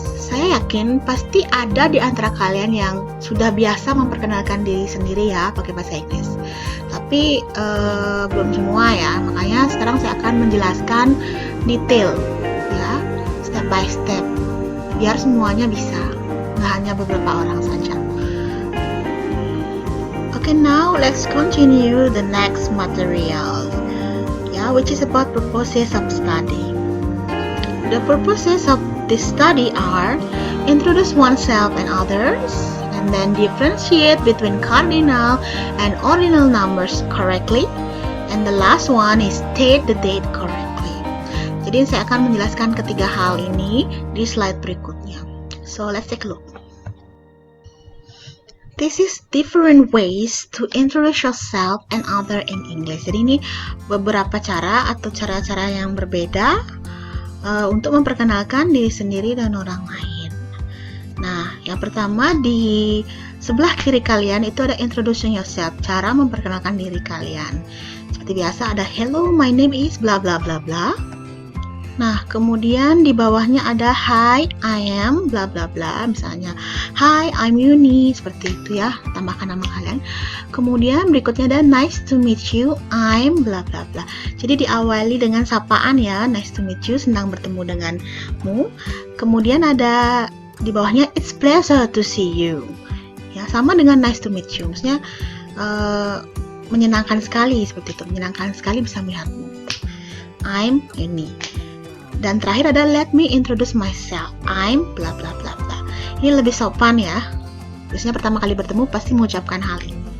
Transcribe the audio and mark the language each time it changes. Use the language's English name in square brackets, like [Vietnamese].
[Indonesian] Saya yakin pasti ada di antara kalian yang sudah biasa memperkenalkan diri sendiri ya pakai bahasa Inggris. Tapi belum semua ya, makanya sekarang saya akan menjelaskan detail ya, [English] step by step, [Indonesian] biar semuanya bisa, nggak hanya beberapa orang saja. [English] Okay, now let's continue the next material, yeah, which is about purposes of study. The purposes of this study are introduce oneself and others, and then differentiate between cardinal and ordinal numbers correctly, and the last one is state the date correctly. [Indonesian] Jadi saya akan menjelaskan ketiga hal ini di slide berikutnya. [English] So let's take a look. This is different ways to introduce yourself and other in English. [Indonesian] Jadi ini beberapa cara atau cara-cara yang berbeda untuk memperkenalkan diri sendiri dan orang lain. Nah, yang pertama di sebelah kiri kalian itu ada [English] introducing yourself, [Indonesian] cara memperkenalkan diri kalian. Seperti biasa ada [English] hello, my name is bla bla bla bla. [Indonesian] Nah, kemudian di bawahnya ada [English] hi, I am bla bla bla. [Indonesian] Misalnya [English] hi, I'm Yuni, [Indonesian] seperti itu ya, tambahkan nama kalian. Kemudian berikutnya ada [English] nice to meet you, I'm bla bla bla. [Indonesian] Jadi diawali dengan sapaan ya, [English] nice to meet you, [Indonesian] senang bertemu denganmu. Kemudian ada di bawahnya [English] it's pleasure to see you. [Indonesian] Ya, sama dengan [English] nice to meet you. [Indonesian] Maksudnya menyenangkan sekali seperti itu, menyenangkan sekali bisa melihatmu. [English] I'm Yuni. [Indonesian] Dan terakhir ada [English] let me introduce myself, I'm bla bla [Indonesian] bla bla. Ini lebih sopan ya. Biasanya pertama kali bertemu pasti mengucapkan hal ini.